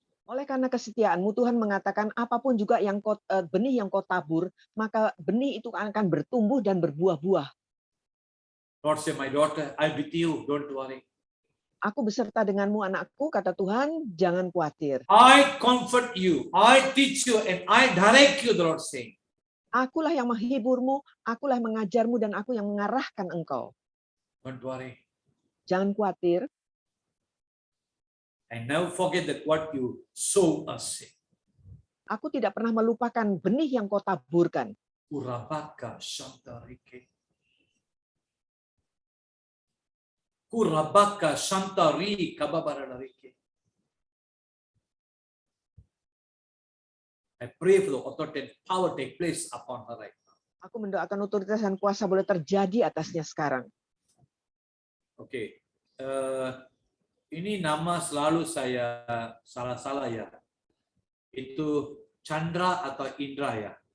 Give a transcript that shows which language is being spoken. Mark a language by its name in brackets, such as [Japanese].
[Indonesian] Oleh karena kesetiaanmu, Tuhan mengatakan apapun juga yang benih yang kau tabur, maka benih itu akan bertumbuh dan berbuah-buah. [English] Lord say, my daughter, I'm with you, don't worry. [Indonesian] Aku beserta denganmu, anakku, kata Tuhan, jangan khawatir. [English] I comfort you, I teach you, and I direct you, the Lord saying. [Indonesian] Akulah yang menghiburmu, akulah yang mengajarmu, dan aku yang mengarahkan engkau. [English] Don't worry. [Indonesian] Jangan khawatir. [English] And never forget that what you sow a seed. [Indonesian] Aku tidak pernah melupakan benih yang kau taburkan. Kurabaka Shantarike. Kurabaka Shantari Kababararike. [English] I pray for the authority and power take place upon her right now. [Indonesian] Aku mendoakan otoritas dan kuasa boleh terjadi atasnya sekarang. Oke. Ini nama selalu saya salah-salah ya. Itu Chandra atau Indra ya.